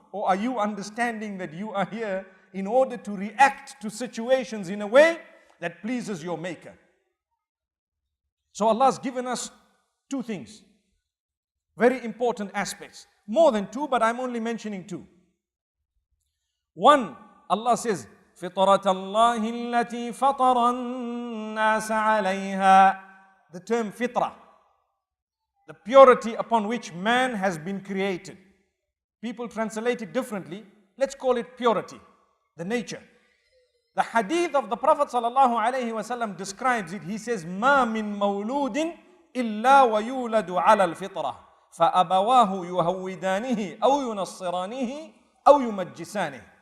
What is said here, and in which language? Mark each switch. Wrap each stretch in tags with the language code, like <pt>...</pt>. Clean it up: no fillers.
<en>Or are you understanding that you are here in order to react to situations in a way that pleases your Maker? So Allah has given us two things. Very important aspects. More than two, but I'm only mentioning two. One, Allah says,</en> <ar>فِطْرَةَ اللَّهِ الَّتِي فَطَرَ النَّاسَ عَلَيْهَا.</ar> <en>The term fitrah, the purity upon which man has been created. People translate it differently. Let's call it purity, the nature. The hadith of the Prophet ﷺ describes it. He says,</en> <ar>مَا مِن مَوْلُودٍ إِلَّا وَيُولَدُ عَلَى الْفِطْرَةِ فَأَبَوَاهُ يُهَوِّدَانِهِ أَوْ يُنَصِّرَانِهِ أَوْ يُمَجِّسَانِهِ.</ar>